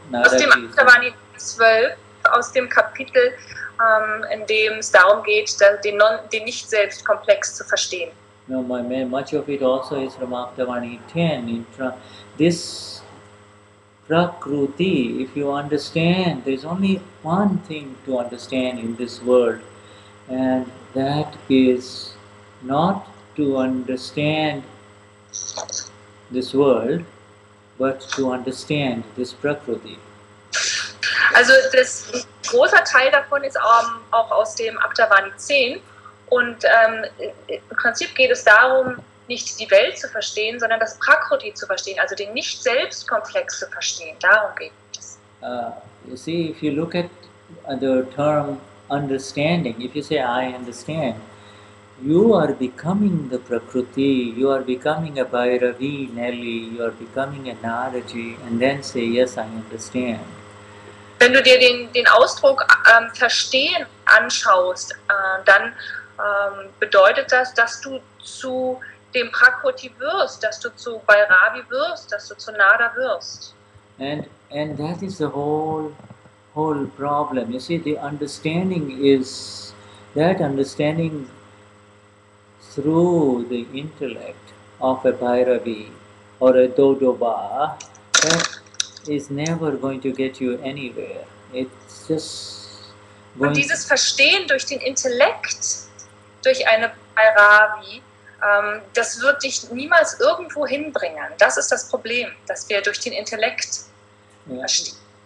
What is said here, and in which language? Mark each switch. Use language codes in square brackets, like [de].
[de] aus dem Aptavani 12, aus dem Kapitel, in dem es darum geht, den Nicht-Selbst-Komplex zu verstehen. [en] No, much of it also is from Aptavani 10. This Prakruti, if you understand, there's only one thing to understand in this world, and that is not to understand this world, but to understand this Prakruti. [de] Also ein großer Teil davon ist auch aus dem Abdavani 10 und im Prinzip geht es darum, nicht die Welt zu verstehen, sondern das Prakruti zu verstehen, also den Nicht-Selbst-Komplex zu verstehen. Darum geht es. [en] You see, if you look at the term understanding, if you say I understand, you are becoming the Prakruti, you are becoming a Bhairavi, Nelly, you are becoming a Naraji, and then say, yes, I understand. [de] Wenn du dir den Ausdruck verstehen anschaust, dann bedeutet das, dass du zu dem Prakruti wirst, dass du zu Bhairavi wirst, dass du zu Nada wirst. [en] And that is the whole problem. You see, the understanding is that understanding through the intellect of a Bhairavi or a Dodoba, that is never going to get you anywhere. It's just going. [de] Und dieses Verstehen durch den Intellekt, durch eine Bhairavi, das wird dich niemals irgendwo hinbringen. Das ist das Problem, dass wir durch den Intellekt verstehen.